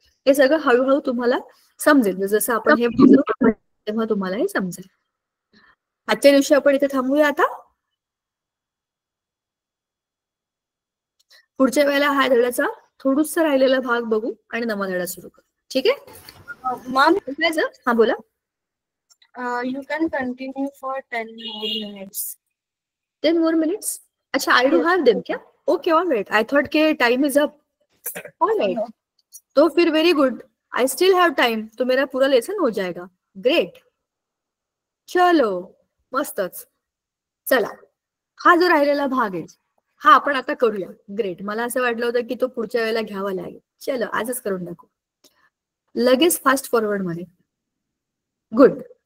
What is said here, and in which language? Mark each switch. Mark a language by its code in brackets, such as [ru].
[mr] हे सगळं हळूहळू तुम्हाला समजेल. जसं आपण हे बोललो तेव्हा तुम्हाला हे समजेल. आजच्या दिवशी आपण इथे थांबूया. आता पुढच्या वेळेला हा धड्याचा थोडुसा राहिलेला भाग बघू आणि नवा धडा सुरू करू. ठीक आहे मॅम? हा बोला. [en] You can continue for 10 more minutes. 10 more minutes? [hi] अच्छा, [en] I do have them [hi] क्या? [en] Okay, all right. I thought [hi] के [en] time is up. All right. [hi] तो फिर [en] very good. I still have time. [hi] तो मेरा पूरा लेसन हो जाएगा. [en] Great. [mr] चलो मस्तच. चला, हा जो राहिलेला भाग आहे हा आपण आता करूया. ग्रेट. मला असं वाटलं होतं की तो पुढच्या वेळेला घ्यावा लागेल. [hi] चलो [mr] आजच करून टाकू लगेच, फास्ट फॉरवर्ड मध्ये. गुड.